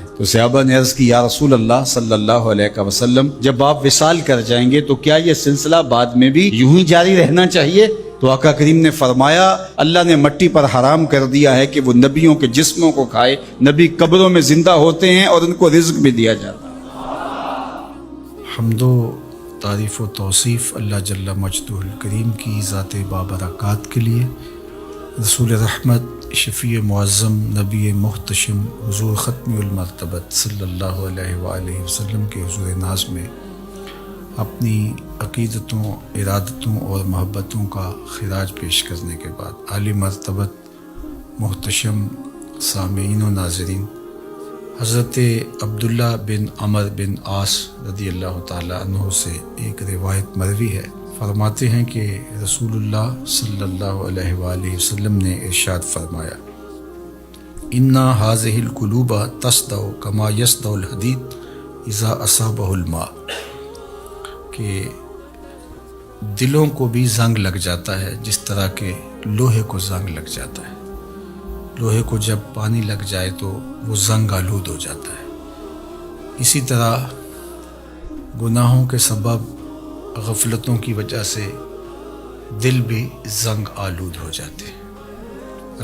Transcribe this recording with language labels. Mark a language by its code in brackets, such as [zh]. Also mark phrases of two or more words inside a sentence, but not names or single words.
[ur] تو صحابہ نے عرض کی، [ar] یا رسول اللہ صلی اللہ علیہ وسلم، [ur] جب آپ وصال کر جائیں گے تو کیا یہ سلسلہ بعد میں بھی یوں ہی جاری رہنا چاہیے؟ تو آقا کریم نے فرمایا، اللہ نے مٹی پر حرام کر دیا ہے کہ وہ نبیوں کے جسموں کو کھائے، نبی قبروں میں زندہ ہوتے ہیں اور ان کو رزق بھی دیا جاتا ہے۔ حمد و تعریف و توصیف اللہ [ar] جل مجدہ الکریم [ur] کی ذات بابرکات کے لیے، رسول رحمت، شفیع معظم، نبی محتشم، حضور ختم المرتبت [ar] صلی اللہ علیہ وآلہ وسلم [ur] کے حضور ناز میں اپنی عقیدتوں، ارادتوں اور محبتوں کا خراج پیش کرنے کے بعد عالی مرتبت محتشم سامعین و ناظرین، حضرت عبداللہ بن عمر بن عاص [ar] رضی اللہ تعالیٰ عنہ [ur] سے ایک روایت مروی ہے، فرماتے ہیں کہ رسول اللہ [ar] صلی اللہ علیہ وآلہ وسلم [ur] نے ارشاد فرمایا، [ar] اِنَّ هَذِهِ الْقُلُوبَ تَصْدَعُ كَمَا يَصْدَعُ الْحَدِيدُ إِذَا أَصَابَهُ الْمَاءُ، [ur] کہ دلوں کو بھی زنگ لگ جاتا ہے جس طرح کہ لوہے کو زنگ لگ جاتا ہے۔ لوہے کو جب پانی لگ جائے تو وہ زنگ آلود ہو جاتا ہے۔ اسی طرح گناہوں کے سبب، غفلتوں کی وجہ سے دل بھی زنگ آلود ہو جاتے ہیں۔